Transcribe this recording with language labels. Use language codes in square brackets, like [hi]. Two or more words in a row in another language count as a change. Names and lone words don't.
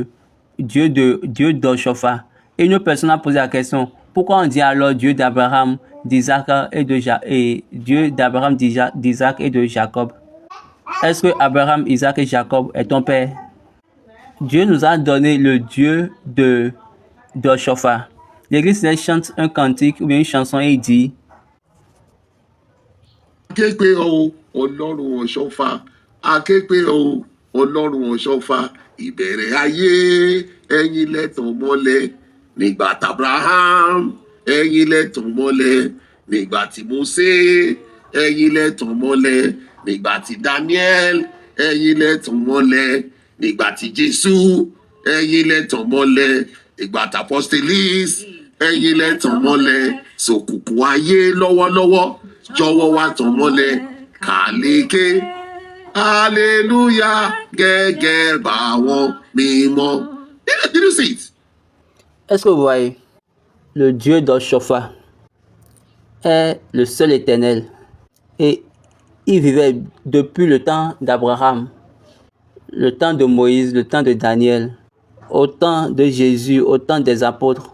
[fr] Et une personne a posé la question, pourquoi on dit alors Dieu d'Abraham, d'Isaac et Dieu d'Abraham, d'Isaac et de Jacob? Est-ce que Abraham, Isaac et Jacob est ton père? Dieu nous a donné le Dieu de Shofar. L'Église chante un cantique ou bien une chanson et il dit [yo] aképe o Ọlọ́run ọ̀ṣọ́fà aképe o Ọlọ́run ọ̀ṣọ́fà ìbẹ̀rẹ̀ ayé ẹ̀yin lẹ́tàn mọ́lẹ̀ nígbà t'Abraham ẹ̀yin lẹ́tàn mọ́lẹ̀ nígbà tí Mósè ẹ̀yin lẹ́tàn mọ́lẹ̀ nígbà tí Daniel ẹ̀yin lẹ́tàn mọ́lẹ̀ nígbà tí Jésù ẹ̀yin lẹ́tàn mọ́lẹ̀ nígbà t'Apostles ẹ̀yin lẹ́tàn mọ́lẹ̀ sòkùnkùn ayé lọ́wọ́lọ́wọ́ jọ̀wọ́ wá tàn mọ́lẹ̀ kàlékè hallelujah gẹ́gẹ́ báwọn mímọ́. [en] Did you see it? [fr] Est-ce que vous voyez? Le Dieu d'Oshopha est le seul éternel. Et il vivait depuis le temps d'Abraham, le temps de Moïse, le temps de Daniel, au temps de Jésus, au temps des apôtres.